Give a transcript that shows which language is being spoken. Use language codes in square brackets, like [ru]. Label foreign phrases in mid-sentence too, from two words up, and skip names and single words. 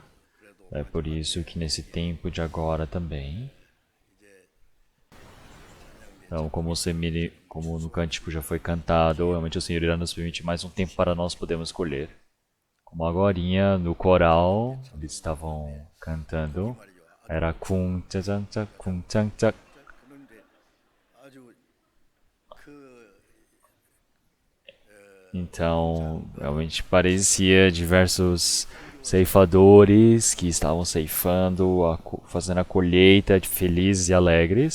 [pt] É por isso que nesse tempo de agora também. Então, como no cântico já foi cantado, realmente o Senhor irá nos permitir mais um tempo para nós podermos colher. Como agorinha, no coral, eles estavam cantando, era 쿵 짜잔짝 쿵 짱짝. Então, realmente parecia diversos ceifadores que estavam ceifando, fazendo a colheita de felizes e alegres.